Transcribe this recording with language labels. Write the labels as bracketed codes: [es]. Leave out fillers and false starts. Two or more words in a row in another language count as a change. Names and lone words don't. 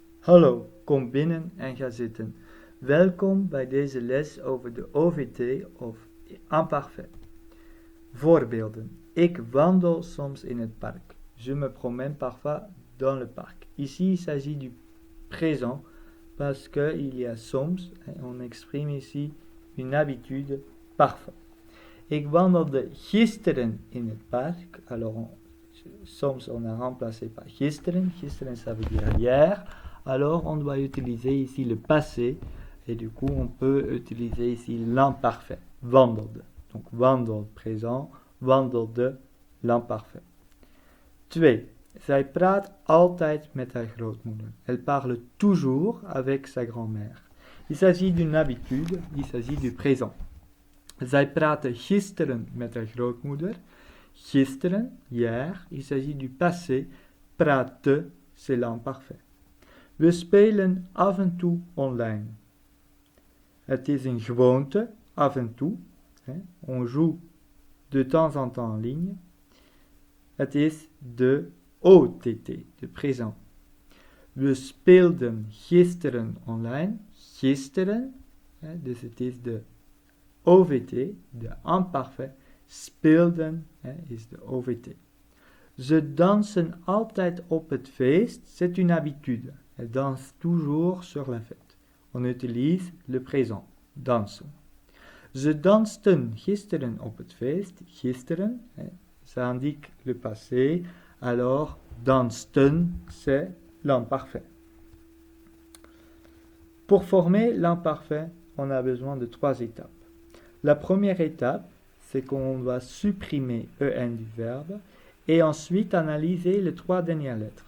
[nl] Hallo, kom binnen en ga zitten. Welkom bij deze les over de OVT of imparfait. Voorbeelden. Ik wandel soms in het parc. [fr] Je me promène parfois dans le parc. Ici, il s'agit du présent parce qu'il y a soms, on exprime ici une habitude parfois. [nl] Ik wandelde gisteren in het parc. [fr] Alors, soms on a remplacé par gisteren. Gisteren, ça veut dire hier. Alors, on doit utiliser ici le passé. Et du coup, on peut utiliser ici l'imparfait. Wandelde. Donc, wandel présent. Wandelde l'imparfait. 2. [nl] Zij praat altijd met haar grootmoeder. [fr] Elle parle toujours avec sa grand-mère. Il s'agit d'une habitude. Il s'agit du présent. [nl] Zij praatte gisteren met haar grootmoeder. [fr] Gisteren, hier, il s'agit du passé. Praatte, c'est l'imparfait. [nl] We spelen af en toe online. Het is een gewoonte, af en toe. [fr] On joue de temps en temps en ligne. [nl] Het is de OTT, de présent. We speelden gisteren online. Gisteren, dus het is de OVT, de imparfait. Speelden is de OVT. Ze dansen altijd op het feest. [fr] C'est une habitude. Elles dansent toujours sur la fête. On utilise le présent. Dansen. [nl] Ze dansten gisteren op het feest. [fr] Gisteren, ça indique le passé. Alors, dansten, c'est l'imparfait. Pour former l'imparfait, on a besoin de 3 étapes. La première étape, c'est qu'on doit supprimer en du verbe et ensuite analyser les 3 dernières lettres.